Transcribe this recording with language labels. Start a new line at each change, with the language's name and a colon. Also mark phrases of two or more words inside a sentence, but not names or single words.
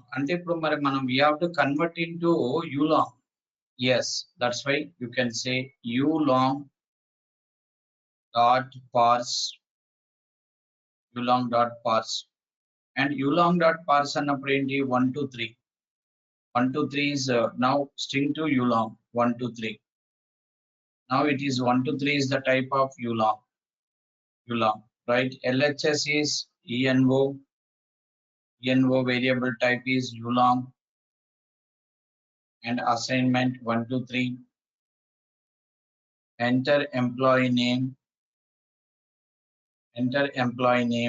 Telugu: అంటే ఇప్పుడు మరి మనం
English: we have to convert into U long. Yes, that's why you can say U long dot parse, U long dot parse. And U long dot parse
Telugu: అన్నప్పుడు ఏంటి
English: 1 to 3. 1 to 3 is now string to U long 1 to 3. Now it is 1 to 3 is the type of U long. U long, right? LHS is ENO. ENO variable type is U long. And assignment 1 to 3. Enter employee name. Enter employee name.